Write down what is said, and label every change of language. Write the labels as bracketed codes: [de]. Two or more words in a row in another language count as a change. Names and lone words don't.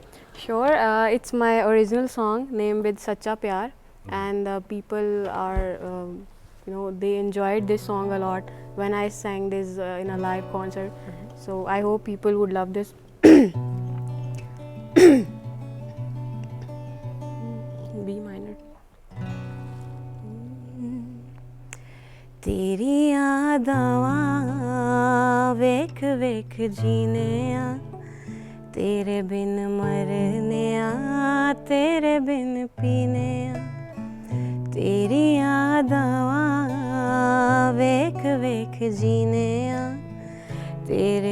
[en] Sure, it's my original song named with Sachapyar, and people are, they enjoyed this song a lot when I sang this in a live concert. So I hope people would love this. B minor. [pa] ਤੇਰੀ ਯਾਦਾਂ ਵੇਖ ਵੇਖ ਜੀਣੇ ਆ ਤੇਰੇ ਬਿਨ ਮਰਨੇ ਆ ਤੇਰੇ ਬਿਨ ਪੀਣੇ ਆ ਤੇਰੀ ਯਾਦਾਂ ਵੇਖ ਵੇਖ ਜੀਣੇ ਆ ਤੇਰੇ